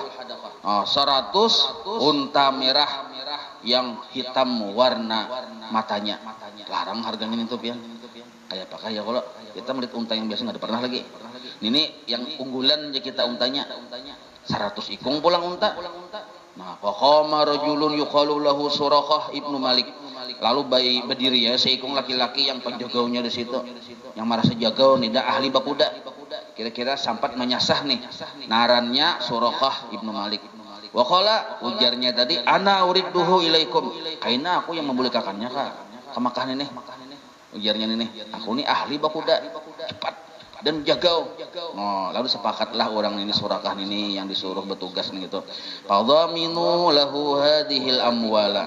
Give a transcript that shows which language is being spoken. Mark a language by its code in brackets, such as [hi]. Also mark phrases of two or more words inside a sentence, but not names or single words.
[bjn] 100 unta merah yang hitam warna matanya. Larang harganya itu pian. Kayak apakah ya kalau kita melihat unta yang biasa nggak ada pernah lagi. Ini yang unggulan aja kita untanya. 100 ikung pulang unta. Nah, [ar] فقام رجل يقال له سراقة بن مالك. [bjn] Lalu berdiri ya seikung laki-laki yang penjagaunya di situ. Yang merasa jagau nih dah ahli bakuda. Kira-kira sampat menyasah nih narannya Suraqah ibnu Malik. [ar] وقال [bjn] ujarnya tadi [ar] أنا أرده إليكم. [bjn] Kaina aku yang membolehkannya ke Makkah ini. Ujarnya ini, aku ini ahli bakuda, cepat dan jagau. Oh, lalu sepakatlah orang ini Suraqah ini yang disuruh bertugas nih gitu. [ar] فضمنوا له هذه الأموال.